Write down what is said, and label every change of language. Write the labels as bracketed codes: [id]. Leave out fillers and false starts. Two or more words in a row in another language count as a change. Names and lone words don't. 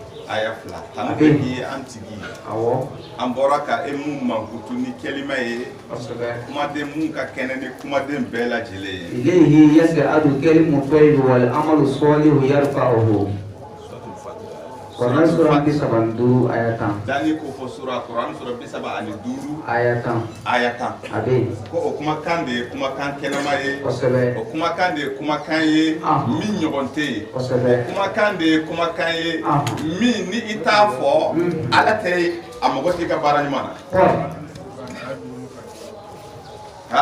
[bm] aya fila tanbeki antigi awo an bɔra ka e mun mankutu ni kelima ye kumaden mun ka kɛnɛ ni kumaden bɛɛ lajɛlen ye [ar] إليه يصعد الكلم الطيب والعمل الصالح يرفعه قرآن سورة 32 آية 10 [bm] dani ko fɔ sura Quran sura 35 ayat 10 aya 10 abe ko o kumakan de ye kumakan kɛnɛma ye kosɛbɛ o kumakan de ye kumakan ye min ɲɔgɔn tɛ ye kosɛbɛ kumakan de ye kumakan ye min ni i t'a fɔ ala tɛ a mago t'i ka baara ɲuman na